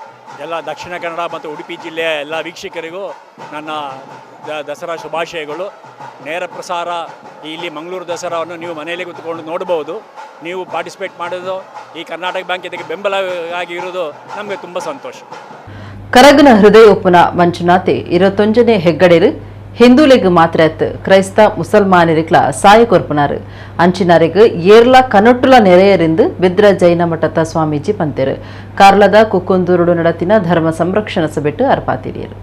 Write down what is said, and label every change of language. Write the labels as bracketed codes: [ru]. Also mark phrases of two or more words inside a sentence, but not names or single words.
[kn] ಎಲ್ಲ ದಕ್ಷಿಣ ಕನ್ನಡ ಮತ್ತು ಉಡುಪಿ ಜಿಲ್ಲೆಯ ಎಲ್ಲ ವೀಕ್ಷಕರಿಗೂ ನನ್ನ ದಸರಾ ಶುಭಾಶಯಗಳು. ನೇರ ಪ್ರಸಾರ ಇಲ್ಲಿ ಮಂಗಳೂರು ದಸರಾವನ್ನು ನೀವು ಮನೆಯಲ್ಲೇ ಕೂತ್ಕೊಂಡು ನೋಡ್ಬೋದು. ನೀವು ಪಾರ್ಟಿಸಿಪೇಟ್ ಮಾಡೋದು, ಈ ಕರ್ನಾಟಕ ಬ್ಯಾಂಕ್ ಇದಕ್ಕೆ ಬೆಂಬಲವಾಗಿ ಇರೋದು ನಮಗೆ ತುಂಬ ಸಂತೋಷ. [tcy] ಕರಗನ ಹೃದಯ ಉಪ್ಪುನ ಮಂಜುನಾಥೆ 21ನೇ ಹೆಗ್ಗಡೆರು ಹಿಂದೂಲೆಗ್ ಮಾತ್ರತ್ ಕ್ರೈಸ್ತ ಮುಸಲ್ಮಾನರಿಗ್ಲ ಸಾಯ ಕೊರ್ಪುನಾರು ಅಂಚಿನಾರಿಗ್ ಏರ್ಲ ಕನೊಟ್ಟುಲ ನೆರೆಯರಿಂದು ಬಿದ್ರ ಜೈನ ಮಠದ ಸ್ವಾಮೀಜಿ ಪಂತೆರು ಕಾರ್ಲದ ಕುಕ್ಕುಂದೂರುಡು ನಡತಿನ ಧರ್ಮ ಸಂರಕ್ಷಣಾ ಸಭೆಟ್ಟು ಅರ್ಪಾತಿರಿಯರು.